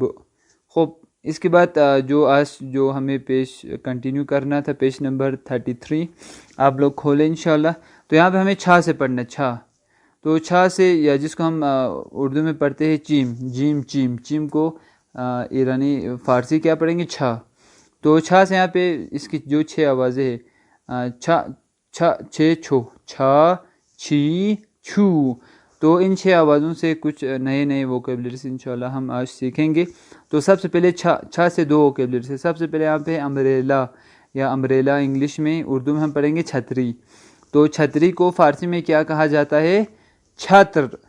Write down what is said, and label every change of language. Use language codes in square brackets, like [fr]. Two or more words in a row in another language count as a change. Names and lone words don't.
[ur] خوب، اس کے بعد جو ہمیں پیج کنٹینیو کرنا تھا، پیج نمبر 33 آپ لوگ کھولیں انشاءاللہ۔ تو یہاں پہ ہمیں چھا سے پڑھنا، چھا، تو چھا سے یا جس کو ہم اردو میں پڑھتے ہیں چیم، جیم، چیم کو ایرانی فارسی کیا پڑھیں گے؟ چھا۔ تو چھا سے یہاں پہ اس کی جو 6 آوازیں ہیں، چھا، چھے، چھو، چھا، چھی، چھو، تو ان 6 آوازوں سے کچھ نئے ووکیبلریز انشاءاللہ ہم آج سیکھیں گے۔ تو سب سے پہلے چھا سے 2 ووکیبلریز ہے، سب سے پہلے یہاں پہ امبریلا یا امبریلا انگلش میں، اردو میں ہم پڑھیں گے چھتری، تو چھتری کو فارسی میں کیا کہا جاتا ہے؟ چھتر۔